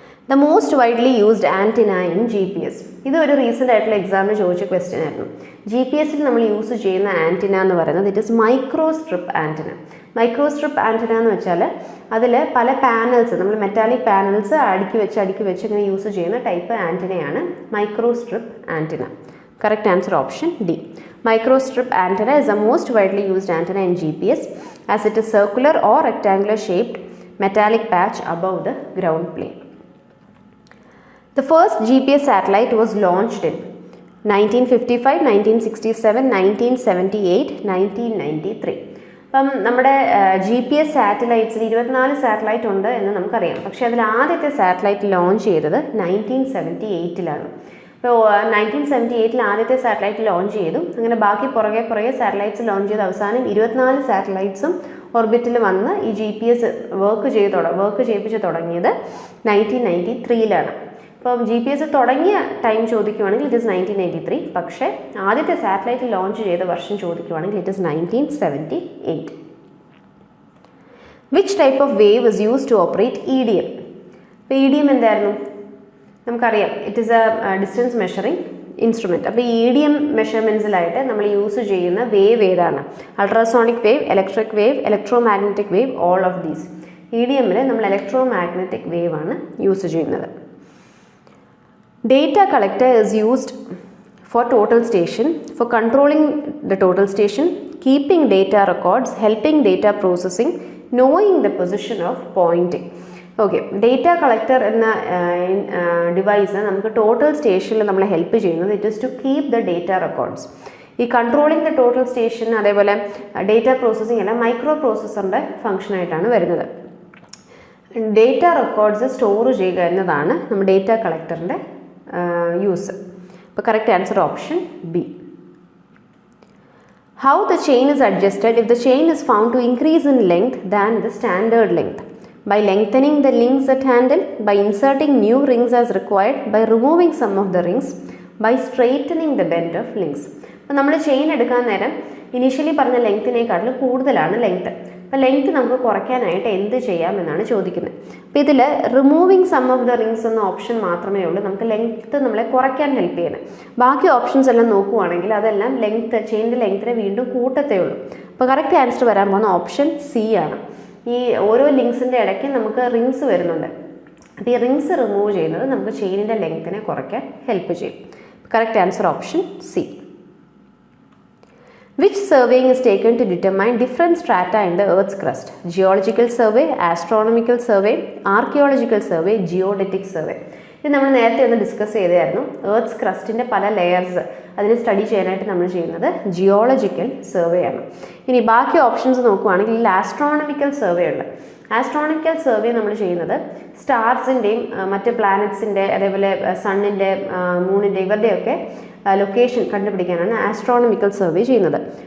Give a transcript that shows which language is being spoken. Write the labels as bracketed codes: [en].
[ml] The most widely used antenna in GPS. ഇത് ഒരു recent ആയിട്ടുള്ള എക്സാമിന് ചോദിച്ച ക്വസ്റ്റ്യൻ ആയിരുന്നു. GPS ൽ നമ്മൾ യൂസ് ചെയ്യുന്ന ആൻറ്റിന എന്ന് പറയുന്നത് it is microstrip antenna. Microstrip antenna എന്ന് വെച്ചാൽ അതിൽ പല പാനൽസ്, നമ്മൾ മെറ്റാലിക് പാനൽസ് അടുക്കി വെച്ച് ഇങ്ങനെ യൂസ് ചെയ്യുന്ന type ആൻറ്റിനയാണ് microstrip antenna. [en] Correct answer option D. Microstrip antenna is the most widely used antenna in GPS as it is circular or rectangular shaped metallic patch above the ground plane. The first GPS satellite was launched in 1955, 1967, 1978, 1993. [ml] അപ്പം നമ്മുടെ GPS സാറ്റലൈറ്റ്സിൽ 24 satellite ഉണ്ട് എന്ന് നമുക്കറിയാം. പക്ഷേ അതിൽ ആദ്യത്തെ satellite launch ചെയ്തത് 1978 അപ്പോൾ 1978 ആദ്യത്തെ സാറ്റലൈറ്റ് ലോഞ്ച് ചെയ്തു. അങ്ങനെ ബാക്കി പുറകെ സാറ്റലൈറ്റ്സ് ലോഞ്ച് ചെയ്ത് അവസാനം 24 സാറ്റലൈറ്റ്സും ഓർബിറ്റിൽ വന്ന് ഈ GPS വർക്ക് ചെയ്യിപ്പിച്ച് തുടങ്ങിയത് 1993. അപ്പം GPS തുടങ്ങിയ ടൈം ചോദിക്കുവാണെങ്കിൽ ഇറ്റ് ഇസ് 1993. പക്ഷേ ആദ്യത്തെ സാറ്റലൈറ്റ് ലോഞ്ച് ചെയ്ത വർഷം ചോദിക്കുവാണെങ്കിൽ it is 1978. [en] Which type of wave is use to operate EDM? ഇപ്പോൾ EDM എന്തായിരുന്നു? [ml] നമുക്കറിയാം it is A distance measuring instrument. അപ്പോൾ ഈ EDM മെഷർമെൻറ്റ്സിലായിട്ട് നമ്മൾ യൂസ് ചെയ്യുന്ന വേവ് ഏതാണ്? [en] Ultrasonic wave, electric wave, electromagnetic wave, all of these. [ml] EDM നമ്മൾ electro magnetic wave ആണ് യൂസ് ചെയ്യുന്നത്. [en] Data collector is used for total station, for controlling the total station, keeping data records, helping data processing, knowing the position of pointing. [ml] Okay, data collector എന്ന device നമുക്ക് total സ്റ്റേഷനിൽ നമ്മളെ help ചെയ്യുന്നത് it is to keep the data records. ഈ controlling the total station അതേപോലെ data processing എല്ലാം micro പ്രോസസ്സറിൻ്റെ ഫംഗ്ഷനായിട്ടാണ് വരുന്നത്. Data records store ചെയ്യുക എന്നതാണ് നമ്മുടെ ഡേറ്റ കളക്ടറിൻ്റെ യൂസ്. [en] അപ്പോൾ correct answer option B. How the chain is adjusted if the chain is found to increase in length than the standard length? By lengthening the links at handle, by inserting new rings as required, by removing some of the rings, by straightening the bend of links. [ml] അപ്പോൾ നമ്മൾ chain എടുക്കാൻ നേരം initially പറഞ്ഞ ലെങ്ത്തിനേക്കാട്ടിലും കൂടുതലാണ് length. അപ്പോൾ length നമുക്ക് കുറയ്ക്കാനായിട്ട് എന്ത് ചെയ്യാമെന്നാണ് ചോദിക്കുന്നത്. അപ്പോൾ ഇതിൽ removing some of the rings എന്ന ഓപ്ഷൻ മാത്രമേ ഉള്ളൂ നമുക്ക് ലെങ്ത്ത് നമ്മളെ കുറയ്ക്കാൻ ഹെൽപ്പ് ചെയ്യുന്നത്. ബാക്കി ഓപ്ഷൻസ് എല്ലാം നോക്കുവാണെങ്കിൽ അതെല്ലാം ചെയിനിൻ്റെ ലെങ്ത്തിനെ വീണ്ടും കൂട്ടത്തേ ഉള്ളൂ. അപ്പോൾ കറക്റ്റ് ആൻസർ വരാൻ പോകുന്ന ഓപ്ഷൻ സി ആണ്. ഈ ഓരോ ലിങ്ക്സിൻ്റെ ഇടയ്ക്ക് നമുക്ക് റിങ്സ് വരുന്നുണ്ട്. അപ്പോൾ ഈ റിങ്സ് റിമൂവ് ചെയ്യുന്നത് നമുക്ക് ചെയിനിൻ്റെ ലെങ്ത്തിനെ കുറയ്ക്കാൻ ഹെൽപ്പ് ചെയ്യും. [en] Correct answer option C. Which surveying is taken to determine different strata in the Earth's crust? Geological survey, astronomical survey, archaeological survey, geodetic survey. [ml] ഇത് നമ്മൾ നേരത്തെ ഒന്ന് ഡിസ്കസ് ചെയ്തായിരുന്നു. എർത്ത് ക്രസ്റ്റിൻ്റെ പല ലെയേഴ്സ് അതിനെ സ്റ്റഡി ചെയ്യാനായിട്ട് നമ്മൾ ചെയ്യുന്നത് ജിയോളജിക്കൽ സർവേ ആണ്. ഇനി ബാക്കി ഓപ്ഷൻസ് നോക്കുവാണെങ്കിൽ ആസ്ട്രോണമിക്കൽ സർവേ ഉണ്ട്. ആസ്ട്രോണമിക്കൽ സർവേ നമ്മൾ ചെയ്യുന്നത് സ്റ്റാർസിൻ്റെയും മറ്റ് പ്ലാനറ്റ്സിൻ്റെ അതേപോലെ സണ്ണിൻ്റെ മൂണിൻ്റെ ഇവരുടെയൊക്കെ ലൊക്കേഷൻ കണ്ടുപിടിക്കാനാണ് ആസ്ട്രോണമിക്കൽ സർവേ ചെയ്യുന്നത്.